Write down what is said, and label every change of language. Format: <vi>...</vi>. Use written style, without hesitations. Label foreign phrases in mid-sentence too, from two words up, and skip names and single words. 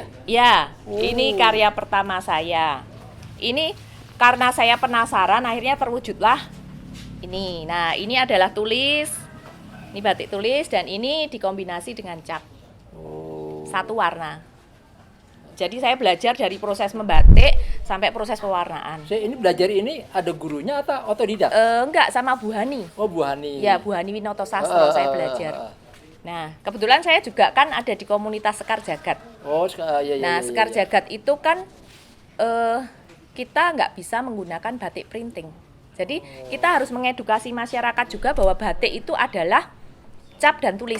<id>Ya, ini karya pertama saya. Ini karena saya penasaran, akhirnya terwujudlah ini. Nah, ini adalah tulis, ini batik tulis, dan ini dikombinasi dengan cat. Satu warna. Jadi saya belajar dari proses membatik sampai proses pewarnaan. Saya ini belajar ini ada gurunya atau otodidak? Enggak, sama Bu Hani. Oh, Bu Hani. Ya, Bu Hani Winoto Sastro saya belajar. Nah, kebetulan saya juga kan ada di komunitas Sekar Jagad. Oh, iya. Nah, Sekar Jagad itu kan kita nggak bisa menggunakan batik printing. Jadi kita harus mengedukasi masyarakat juga bahwa batik itu adalah cap dan tulis.</id>